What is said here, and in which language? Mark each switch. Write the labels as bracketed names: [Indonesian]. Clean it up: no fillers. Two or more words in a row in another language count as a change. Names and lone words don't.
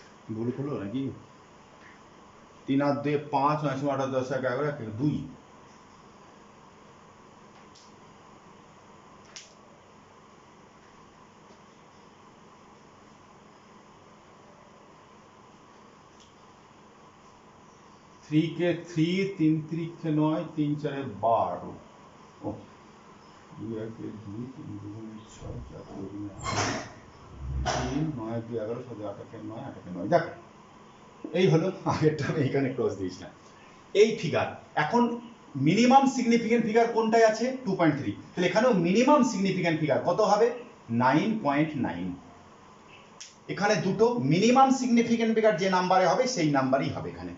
[Bangla] ভুল হলো নাকি? 3 আর 2 5, 9 8 10 11 2। [Hindi] थ्री के 3, 3 3 के 9, 3 4 12। [Bangla] ओ 2 1 2 3 2 6 4 2 3 9 2 11 7 8 के 9 8 के 9 দেখ এই হলো আগেরটা আমি এখানে ক্রস দিয়েছিলাম। এই ফিগার এখন মিনিমাম সিগনিফিকেন্ট ফিগার কোনটায় আছে 2.3, তাহলে এখানেও মিনিমাম সিগনিফিকেন্ট ফিগার কত হবে 9.9। এখানে দুটো মিনিমাম সিগনিফিকেন্ট ফিগার যে নাম্বারে হবে সেই নাম্বারই হবে এখানে।